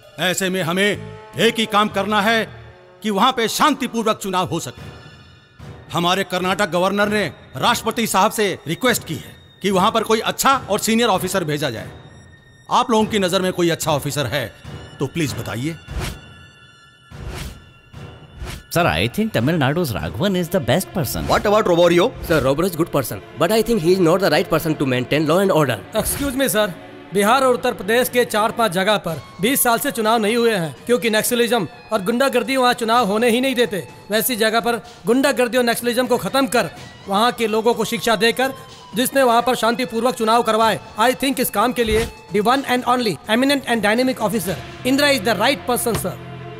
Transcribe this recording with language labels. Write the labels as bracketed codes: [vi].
[hi] ऐसे में हमें एक ही काम करना है कि वहां पे शांतिपूर्वक चुनाव हो सके। हमारे कर्नाटक गवर्नर ने राष्ट्रपति साहब से रिक्वेस्ट की है कि वहां पर कोई अच्छा और सीनियर ऑफिसर भेजा जाए। आप लोगों की नजर में कोई अच्छा ऑफिसर है तो प्लीज बताइए। [en] Sir, I think Tamil Nadu's Raghavan is the best person. What about Roborio? Sir, Robert is good person, but I think he is not the right person to maintain law and order. Excuse me sir, [hi] Bihar और उत्तर प्रदेश के 4-5 जगह पर 20 साल से चुनाव नहीं हुए हैं क्योंकि नक्सलिज्म और गुंडागर्दी वहाँ चुनाव होने ही नहीं देते। वैसी जगह पर गुंडागर्दी और नक्सलिज्म को खत्म कर वहाँ के लोगों को शिक्षा देकर जिसने वहाँ पर शांतिपूर्वक चुनाव करवाए, [en] I think [hi] इस काम के लिए [en] The one and only eminent and dynamic officer Indira is the right person sir.